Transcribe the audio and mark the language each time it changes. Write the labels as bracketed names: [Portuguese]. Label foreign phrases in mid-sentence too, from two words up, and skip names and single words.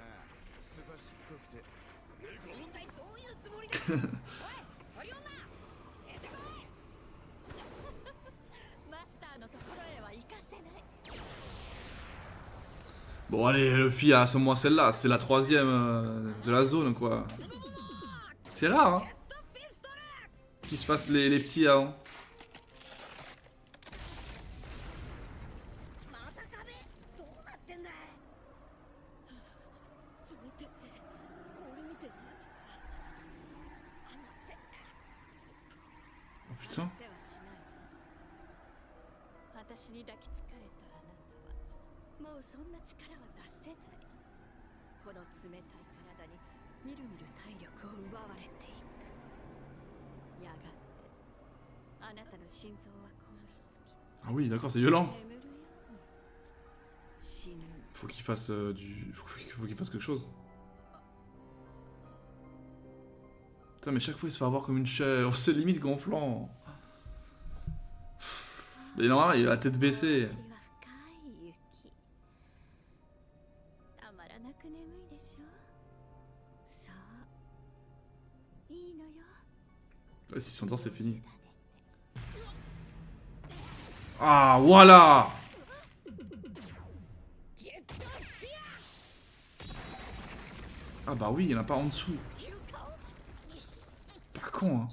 [Japanese] 一体どういうつもりだ。おい、オリオンナ。出てこい。マスターのところへは行かせない。 [French] Bon allez, Luffy a moins celle-là, c'est la troisième de la zone quoi. C'est rare hein, [Japanese] ジェットピストル。 [French] qu'ils se fassent les petits avant. [Japanese] また壁。どうなってんだい。冷てえ。氷みてえなやつだ。離せ。 [French] Oh putain. [Japanese] 世話しないわ。私に抱きつかれたあなたはもうそんな力は出せない。この冷たい体にみるみる体力を奪われていく。やがてあなたの心臓は凍りつき [French] Ah oui d'accord, c'est violent. [Japanese] 眠るように死ぬ。 [French] Faut qu'il fasse faut qu'il fasse quelque chose. Putain mais chaque fois il se fait avoir comme une chèvre, c'est limite gonflant. Mais normalement il a la tête baissée. [Japanese] 深い雪。たまらなく眠いでしょ。そう。いいのよ。 [French] Ouais, s'il s'entend c'est fini. Ah voilà. Ah bah oui, il y en a pas en dessous. Pas con hein.